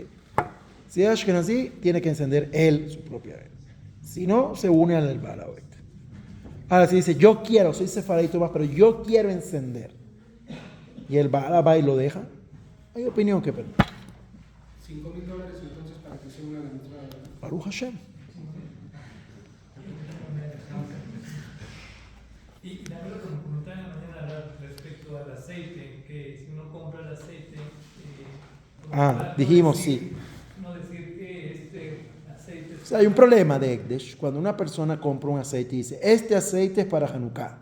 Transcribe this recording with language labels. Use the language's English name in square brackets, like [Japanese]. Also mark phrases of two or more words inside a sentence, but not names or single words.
[Spanish] Si es ashkenazí, tiene que encender él su propia vez. Si no, se une al del [Hebrew] בעל הבית. [Spanish] Ahora si dice, yo quiero, soy sefaradito más, pero yo quiero encender. Y el Baal va y lo deja. Hay opinión que permite. $5,000 entonces para que sea una mitzvah. [Hebrew] ברוך השם. [Spanish] Y también lo que me comentaban en la mañana respecto al aceite, que si uno compra el aceite... Dijimos decir, sí. No decir que este aceite... O sea, hay un problema de Ekdesh. Cuando una persona compra un aceite y dice, este aceite es para Hanukkah.